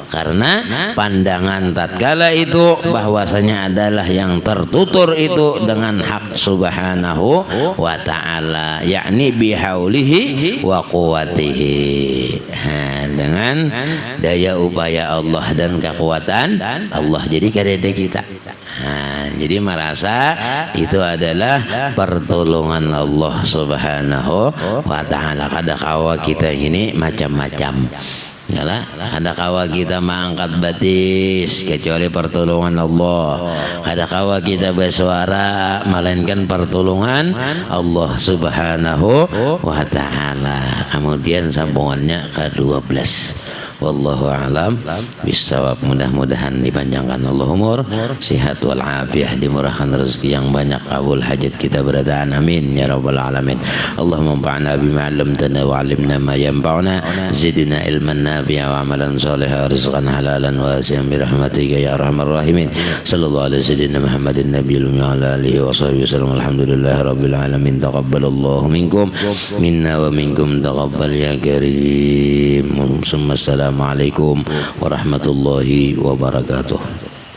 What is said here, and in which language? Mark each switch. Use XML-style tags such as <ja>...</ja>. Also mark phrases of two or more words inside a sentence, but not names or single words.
<id>Karena pandangan tatkala itu bahwasanya adalah yang tertutur itu dengan hak</id> <ar>سبحانه وتعالى,</ar> <id>yakni</id> <ar>بحوله وقوته,</ar> <id>dengan daya upaya Allah dan kekuatan Allah.</id> <bjn>Jadi kadede kita jadi merasa itu adalah pertolongan Allah</bjn> <ar>سبحانه وتعالى.</ar> <bjn>Kada kawa kita ini macam-macam. Yalah, kada kawa kita mengangkat batis kecuali pertolongan Allah. Kada kawa kita bersuara melainkan pertolongan Allah</bjn> <ar>سبحانه وتعالى.</ar> <id>Kemudian sambungannya ke-12.</id> <ar>والله أعلم بالصواب.</ar> <id>Mudah-mudahan dipanjangkan Allah umur, sehat</id> <ar>والعافية,</ar> <id>dimurahkan rezeki yang banyak, kabul hajat kita beradaan,</id> <ar>آمين يا رب العالمين. اللهم انفعنا بما علمتنا وعلمنا ما ينفعنا زدنا علما نافعا وعملا صالحا رزقا حلالا واسعا برحمتك يا أرحم الراحمين. صلى الله عليه سيدنا محمد النبي الأمي وعلى آله وصحبه وسلم. الحمد لله رب العالمين تقبل الله منكم منا ومنكم تقبل يا كريم. السلام عليكم ورحمة الله وبركاته.</ar>